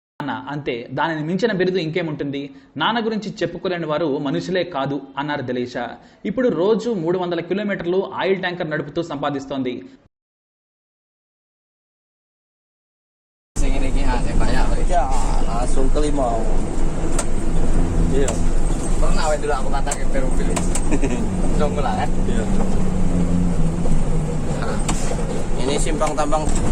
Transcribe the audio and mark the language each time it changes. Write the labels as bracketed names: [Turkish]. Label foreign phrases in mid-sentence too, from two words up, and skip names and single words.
[Telugu] నాన్న అంతే, దానిని మించిన బిరుదు ఇంకేముంటుంది. నాన్న గురించి చెప్పుకోలేని వారు మనుషులే కాదు అన్నారు దిలీష. ఇప్పుడు రోజు 300 కిలోమీటర్లు ఆయిల్ ట్యాంకర్ నడుపుతూ సంపాదిస్తోంది. [Indonesian] Langsung ke Limau. Iya. Pernah dulu aku kata ke Perumpil. Jonggol kan? Iya. Nah, ini simpang tambang.